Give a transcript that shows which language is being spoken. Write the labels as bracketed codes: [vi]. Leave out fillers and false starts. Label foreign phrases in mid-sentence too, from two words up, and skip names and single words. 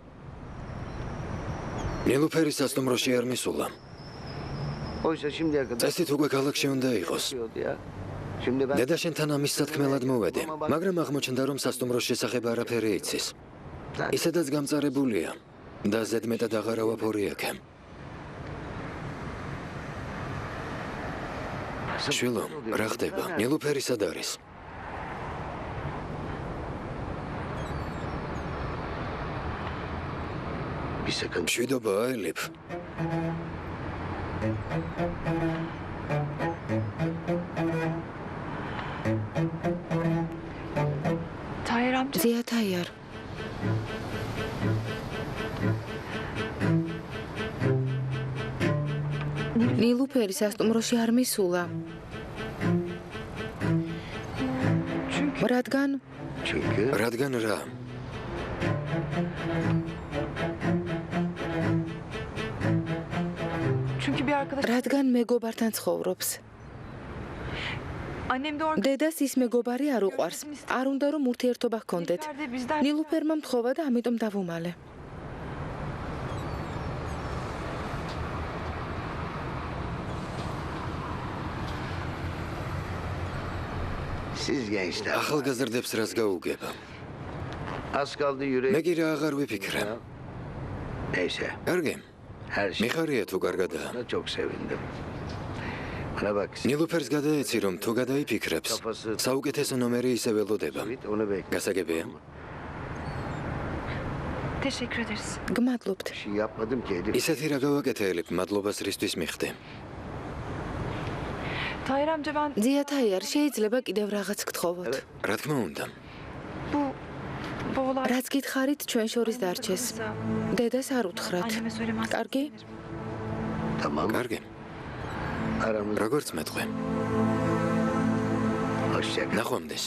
[ka] ნილუფერი სასტუმროში არ მისულა. [tr] Oysa şimdiye kadar [ka] წესით უკვე ქალაქში უნდა იყოს. [tr] diyordu ya. Şimdi ben [ka] დედა შენთან ამის სათქმელად მოვედი, მაგრამ აღმოჩნდა რომ სასტუმროს შესახებ არაფერი იცის. ისედაც გამწარებულია და ზედმეტად აღარა ვაფორიაქე. შვილო, რა ხდება? ნილუფერი სად არის? [tr] bir sıkıntı. [ka] მშვიდობაა ელიფ. [tr] Tahir amca [ka] ზიათ აიარ. ნილუფერი სასტუმროში არ მისულა. [tr] çünkü [ka] რადგან [tr] Çünkü [ka] რადგან რა? [tr] Çünkü bir arkadaş... [ka] რადგან მეგობართან ცხოვრობს. [tr] Annem de o [ka] დედას ის მეგობარი არ უყვარს. არ უნდა რომ ურთიერთობა ჰქონდეთ. [tr] arkadaşlar bizden... [ka] ნილუფერმა მთხოვა და ამიტომ დავუმალე. [tr] Siz gençler. [ka] ახალგაზრდებს რას გაუგება? [tr] Az kaldı yüreğe. [ka] მე კი რა აღარ ვიფიქრე. [tr] Neyse. [ka] კარგი, [tr] Her şey. [ka] მიხარია თუ კარგადაა. [tr] Buna çok sevindim. Bana bak. [ka] ნილუფერს გადაეცი რომ თუ გადაიფიქრებს, საუკეთესო ნომერი ისე ველოდება. [tr] Git onu bekle. [ka] გასაგებია? [tr] Teşekkür ederiz. [ka] გმადლობთ. [tr] Bir şey yapmadım ki Elif. [ka] ისეთი რა გავაკეთე, მადლობას რისთვის მიხდე. [tr] Tahir amca ben [ka] ძიათაიარ, შეიძლება კიდევ რაღაც გთხოვოთ. რა თქმა უნდა. [tr] bu olay... [ka] რაც გითხარით, ჩვენ შორის დარჩეს. დედას არ უთხრათ. [tr] Anneme söylemez. [ka] კარგი? [tr] Tamam. [ka] კარგი, [tr] Aramızda [ka] როგორც მეტყვი. [tr] hoşça kal. [ka] ნახვამდის.